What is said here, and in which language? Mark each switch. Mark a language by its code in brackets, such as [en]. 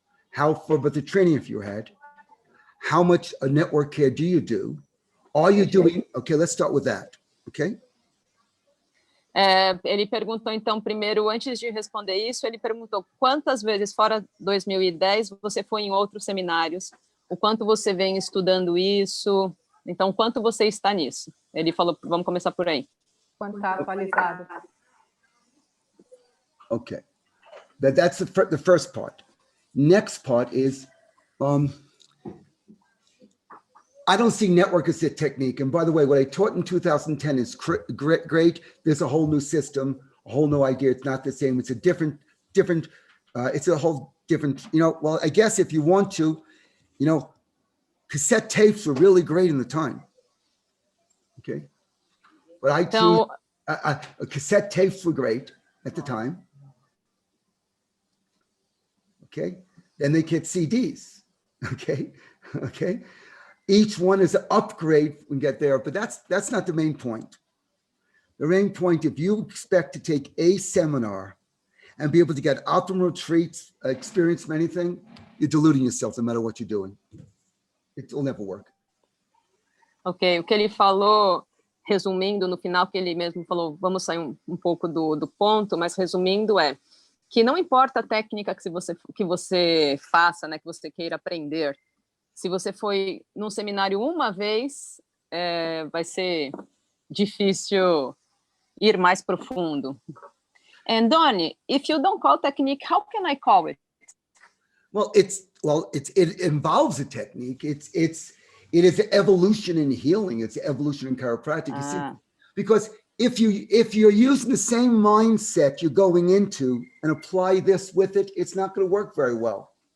[en] How far about the training if you had? How much network care do you do? Are you doing, okay, let's start with that, okay? [pt] Ele perguntou, então, primeiro, antes de responder isso, ele perguntou quantas vezes, fora 2010, você foi em outros seminários, o quanto você vem estudando isso, então, quanto você está nisso? Ele falou, vamos começar por aí. Quanto está atualizado? [en] Okay, that's the first part. Next part is, I don't see network as a technique. And by the way, what I taught in 2010 is great. There's a whole new system, a whole new idea. It's not the same. It's a different, it's a whole different, well, I guess if you want to, cassette tapes were really great in the time. Okay. But I choose, cassette tapes were great at the time. Okay. Then they get CDs. Okay. Okay. Each one is an upgrade when we get there, but that's not the main point. The main point, if you expect to take a seminar and be able to get optimal retreats, experience anything, you're deluding yourself no matter what you're doing. It will never work. [pt] Ok, o que ele falou, resumindo, no final que ele mesmo falou, vamos sair um pouco do ponto, mas resumindo que não importa a técnica que você faça, né, que você queira aprender, se você foi num seminário uma vez, vai ser difícil ir mais profundo. [en] And Donny, if you don't call technique, how can I call it? Well, it involves a technique. It is evolution in healing. It's evolution in chiropractic. You see, because if you're using the same mindset you're going into and apply this with it, it's not going to work very well.